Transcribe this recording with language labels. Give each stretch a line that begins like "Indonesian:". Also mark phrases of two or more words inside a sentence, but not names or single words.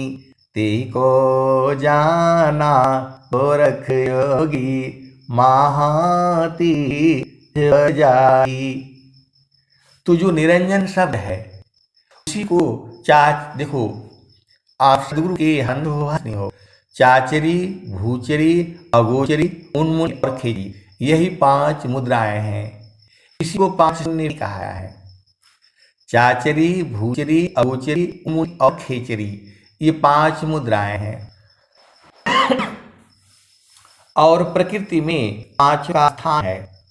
Hindi: को जाना गोरख योगी, महाती जाई। तो जो निरंजन शब्द है उसी को देखो, आप सदगुरु के हंध हो, चाचरी, भूचरी, अगोचरी, उन्मूल और खेरी, यही 5 मुद्राएं हैं। इसी को 5 शून्य कहा है। चाचरी, भूचरी, अगोचरी, उन्मूल और खेचरी, ये 5 मुद्राएं हैं। और प्रकृति में 5 का स्थान है।